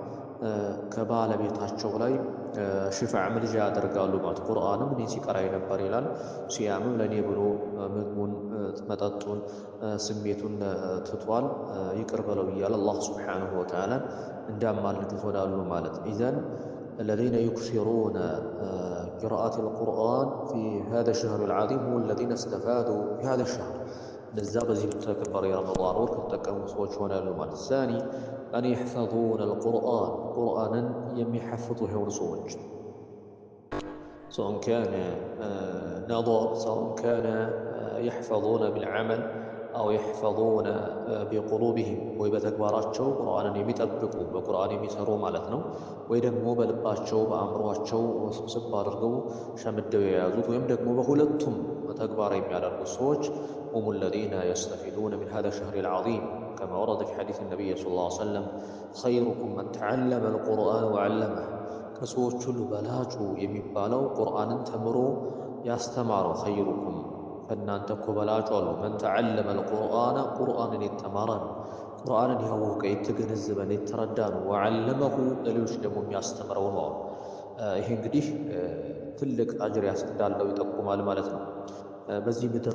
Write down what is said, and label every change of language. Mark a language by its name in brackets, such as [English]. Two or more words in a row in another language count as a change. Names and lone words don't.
[Amharic] ከባለቤታቸው ላይ ሽፋዕ ምልጃ ያደርጋሉ ማለት። ቁርአንም እኔ ሲቀራይ ነበር ይላል፣ ሲያምም ለእኔ ብሎ ምግቡን መጠጡን ስሜቱን ትቷል ይቅር በለው እያለ አላህ [Arabic] سبحانه وتعالى [Amharic] እንዳማልዱት ሆናሉ ማለት ነው። ኢዘን [Arabic] الذين يكثرون قراءة القرآن في هذا الشهر العظيم هم الذين استفادوا في هذا الشهر [Amharic] እነዛ በዚህ በተከበረ የረመዳን ወር ከተጠቀሙ ሰዎች ሆናሉ ማለት። [Arabic] ثاني أن يحفظون القرآن [Amharic] ቁርአንን የሚሐፍዙ የሆኑ ሰዎች [Arabic] سواء كان نظر سواء كان يحفظون بالعمل أو يحفظون بقلوبهم [Amharic] ወይ በተግባራቸው ቁርአንን የሚጠብቁ በቁርአን የሚሰሩ ማለት ነው። ወይ ደግሞ በልባቸው በአእምሯቸው ስብስብ አድርገው ሸምደው የያዙት ወይም ደግሞ በሁለቱም ተግባር የሚያደርጉት ሰዎች [Arabic] هم الذين يستفيدون من هذا الشهر العظيم كما ورد في حديث النبي صلى الله عليه وسلم خيركم من تعلم القرآن وعلمه [Amharic] ከሰዎች ሁሉ በላጩ የሚባለው ቁርአንን ተምሮ ያስተማረው ኸይሩኩም ከእናንተ እኮ በላጩ አሉ [Arabic] من تعلم القرآن [Amharic] ቁርአንን የተማረ ነው። ቁርአንን ያወቀ የተገነዘበን የተረዳ ነው። ወዓለመሁ ለሌሎች ደግሞ የሚያስተምረው ነው አሉ። ይሄ እንግዲህ ትልቅ አጅር እንዳለው ይጠቁማል ማለት ነው። በዚህ ምድር